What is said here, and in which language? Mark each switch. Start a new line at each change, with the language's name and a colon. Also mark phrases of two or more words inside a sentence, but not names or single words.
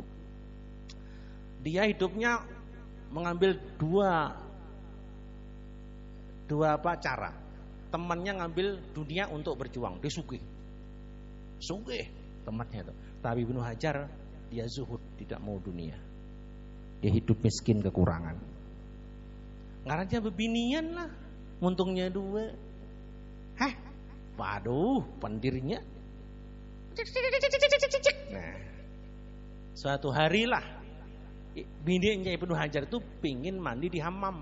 Indonesian: Dia hidupnya mengambil dua cara. Temannya ngambil dunia untuk berjuang, dia sugih temannya itu. Tapi Ibnu Hajar dia zuhud, tidak mau dunia. Dia hidup miskin kekurangan.
Banjar: Ngarannya bebinian lah, untungnya 2.
Indonesian: Waduh, pendirnya.
Banjar: Nah, suatu hari lah bininya Ibnu Hajar itu pingin mandi di hammam.